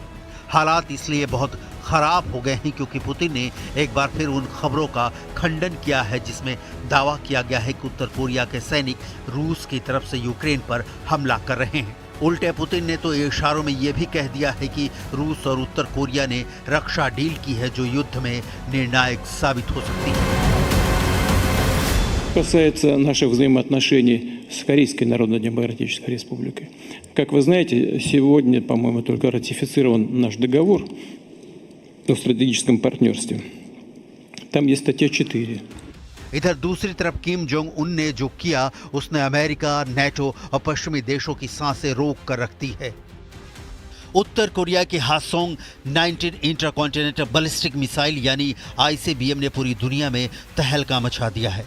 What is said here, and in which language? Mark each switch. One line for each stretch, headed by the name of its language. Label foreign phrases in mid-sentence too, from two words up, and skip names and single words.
Hindi: हालात इसलिए बहुत खराब हो गए हैं क्योंकि पुतिन ने एक बार फिर उन खबरों का खंडन किया है जिसमें दावा किया गया है कि उत्तर कोरिया के सैनिक रूस की तरफ से यूक्रेन पर हमला कर रहे हैं। उल्टे पुतिन ने तो इशारों में यह भी कह दिया है कि रूस और उत्तर कोरिया ने रक्षा डील की है जो युद्ध में निर्णायक साबित हो सकती है।
Russian: Касается наших взаимоотношений с Корейской Народно-Демократической Республикой. Как вы знаете, сегодня, по-моему, только ратифицирован наш договор о стратегическом партнерстве. Там есть статья 4.
Hindi: इधर दूसरी तरफ किम जोंग उन ने जो किया उसने अमेरिका, नेटो और पश्चिमी देशों की सांसें रोक कर रख दी है। उत्तर कोरिया की हासोंग 19
English: intercontinental ballistic missile
Hindi: यानी ICBM ने पूरी दुनिया में तहलका मचा दिया है।